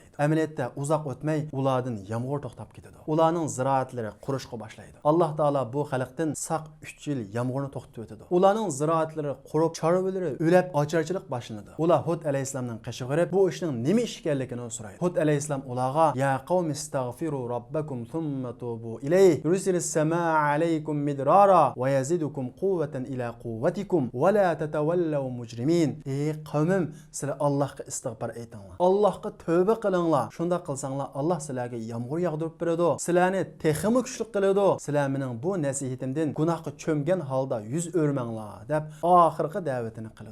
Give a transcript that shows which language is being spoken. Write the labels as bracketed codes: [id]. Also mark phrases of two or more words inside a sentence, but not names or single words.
[uz] Amaliyotda uzoq o'tmay ulardan yomg'ir to'xtab ketadi. Ularning ziroatlari qurishga boshlaydi. Alloh taolo bu xalqdan saq 3 yil yomg'irni to'xtatib o'tadi. Ularning ziroatlari qurib, chorvalari o'lab, ocharchilik boshlanadi. Ular Hud alayhissalomning qashig'irib, bu ishning nima ish ekanligini so'raydi. Hud alayhissalom ularga: [ar] "يا قوم استغفروا ربكم ثم توبوا إليه يرسل السماء عليكم مدرارا ويزدكم قوة إلى قوتكم ولا تتولوا مجرمين." [uz] Ey qavmim, sizlar Allohga istig'for aytinglar. Allohga tavba qiling bormanglar. Shunda qilsanglar Alloh sizlarga yomg'ir yog'dirib beradi. Sizlarni texmi kuchli qiladi. Sizlar mening bu nasihatimdan gunohga cho'mgan holda yuz o'rmanglar deb oxirgi da'vatini qiladi.